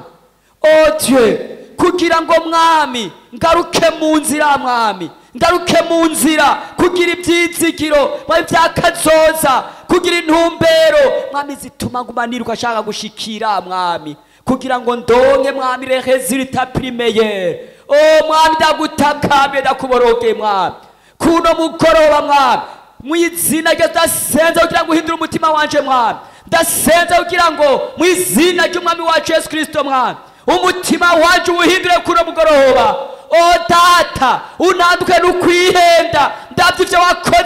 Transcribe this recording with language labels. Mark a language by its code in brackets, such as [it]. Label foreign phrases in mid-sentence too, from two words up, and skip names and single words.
[fr] O Dieu, [rn] kugira ngo mwami ngaruke mu nzira mwami, ngaruke mu nzira, kugira ibyizigiro mwami byakazoza, kugira intumbero mwami zituma ngumanirwa ashaka gushikira mwami, kugira ngo ndonke mwami [fr] les résultats primaires. [rn] O mwami ndagutakamye ndakuboroge mwami, kuno mugoroba mwami mu izina ryo ndasenze kugira ngo uhindure umutima wanje mwami ndasenze kugira ngo mu izina ry'umwami wacu Yesu Kristo mwami umutima wanje uwuhindure kuno mugoroba o data unanduke n'ukwihenda ndavye ivyo wakoze